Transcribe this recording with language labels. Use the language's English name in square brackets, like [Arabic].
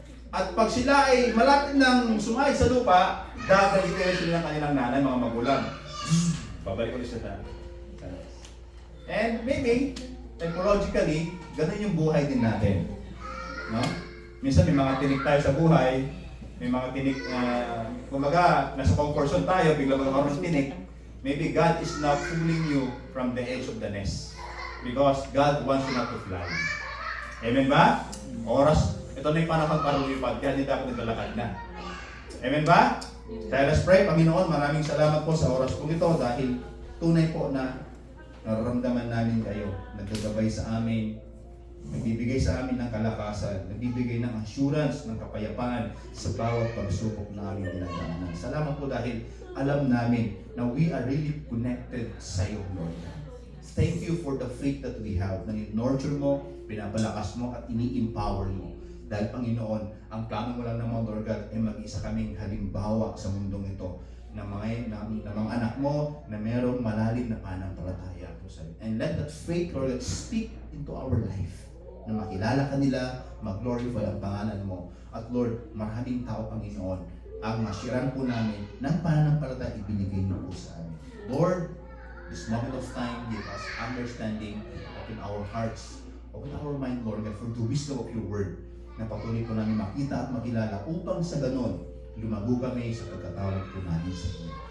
[Filipino] At pag sila ay malapit ng sumay sa lupa, gagalitin sila ng kanilang nanay, mga magulang. Babalik ulit sa taas. [English] And maybe, [Filipino] Psychologically, ganun yung buhay din natin. No? Minsan may mga tinik tayo sa buhay, may mga tinik, kumbaga, nasa comfort zone tayo, bigla magkakaroon ng tinik. [English] Maybe God is not pulling you from the edge of the nest. Because God wants you not to fly. [Filipino] Amen ba? Oras, ito na yung panahon para lumipad, kaya hindi dapat naglalakad na. Amen ba? Kaya [English] let's pray. [Filipino] Panginoon, maraming salamat po sa oras po ito dahil tunay po na nararamdaman namin kayo. Nagagabay sa amin, nagbibigay sa amin ng kalakasan, nagbibigay ng assurance, ng kapayapaan sa bawat pagsubok na aming dinadaanan. Salamat po dahil alam namin na [English] we are really connected [Filipino] sa iyo, Lord. [English] Thank you for the faith that we have, [Filipino] na nurture mo, pinapalakas mo, at ini-empower mo. Dahil Panginoon, ang plano mo lang naman, Lord God, ay mag-isa kaming halimbawa sa mundong ito na mga anak mo na mayroong malalim na pananampalataya po sa iyo. [English] And let that faith, Lord God, speak into our life. [Filipino] Na makilala ka nila, mag-glorify ang pangalan mo. At Lord, maraming tao, Panginoon, ang masiran po namin ng pananampalataya ibinigay niyo po sa amin. [English] Lord, this moment of time, give us understanding, open our hearts, open our mind, Lord God, for the wisdom of your word, [Filipino] na patuloy po namin makita at makilala upang sa ganon, lumago kami sa pagkatawag po namin sa inyo.